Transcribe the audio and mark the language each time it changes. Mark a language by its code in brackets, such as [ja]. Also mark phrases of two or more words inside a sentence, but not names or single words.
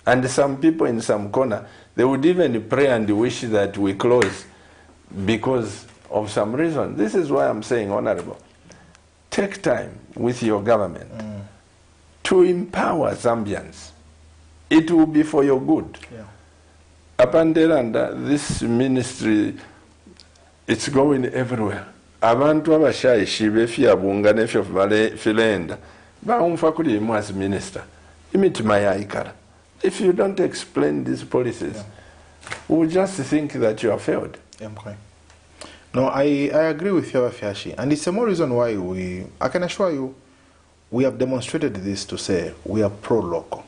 [en] And some people in some corner, they would even pray and wish that we close because of some reason. This is why I'm saying, Honorable, take time with your government to empower Zambians. It will be for your good. Yeah. Apandelanda, this ministry, it's going everywhere. [bem] Abantu abashayishi befya bunga nefyo filenda baumfa kuli imu [en] as minister. [bem] Imitima ya ikara. [en] If you don't explain these policies, we'll just think that you have failed. Okay. No, I agree with you, Afiashi. And it's a more reason why I can assure you, we have demonstrated this to say we are pro-local.